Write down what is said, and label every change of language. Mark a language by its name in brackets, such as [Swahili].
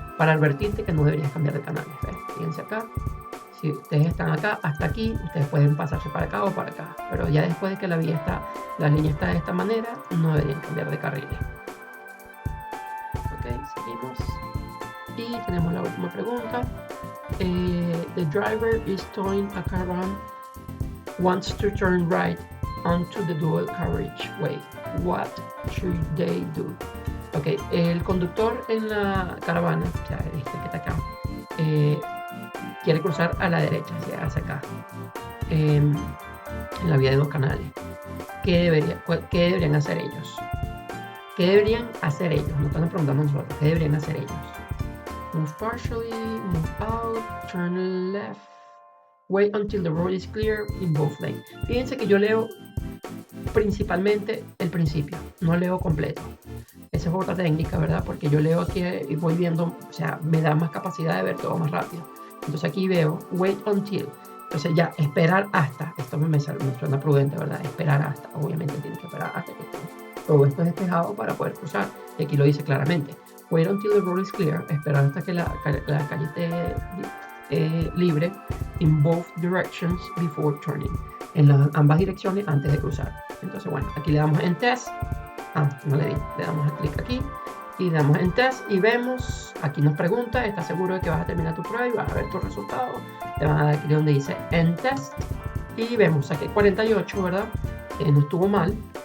[Spanish] Para advertirte que no deberías cambiar de canales. ¿Ves? Fíjense acá. Si ustedes están acá, hasta aquí, ustedes pueden pasarse para acá o para acá. Pero ya después de que la línea está de esta manera, no deberían cambiar de carriles. Ok, seguimos. Y tenemos la última pregunta. [English] The driver is towing a caravan, wants to turn right onto the dual carriageway. What should they do? [Spanish] Ok, el conductor en la caravana, o sea, este que está acá, quiere cruzar a la derecha, hacia acá. en la vida de dos canales. ¿Qué deberían hacer ellos? ¿Qué deberían hacer ellos? Nos están preguntando nosotros. ¿Qué deberían hacer ellos? [English] Move partially, move out, turn left. Wait until the road is clear in both lanes. [Spanish] Fíjense que yo leo principalmente el principio, no leo completo. Esa es otra técnica, ¿verdad? Porque yo leo aquí y voy viendo, o sea, me da más capacidad de ver todo más rápido. Entonces aquí veo [English] wait until. [Spanish] Entonces ya, esperar hasta. Esto me suena prudente, ¿verdad? Esperar hasta. Obviamente tienes que esperar hasta que todo esto es despejado para poder cruzar. Y aquí lo dice claramente. [English] Wait until the road is clear. [Spanish] Esperar hasta que la calle esté libre. [English] In both directions before turning. [Spanish] En ambas direcciones antes de cruzar. Entonces, bueno, aquí le damos en test. No le di. Le damos clic aquí. Y le damos en test y vemos, aquí nos pregunta, ¿estás seguro de que vas a terminar tu prueba y vas a ver tus resultados? Le van a dar aquí donde dice en test y vemos, saqué 48, ¿verdad? No estuvo mal.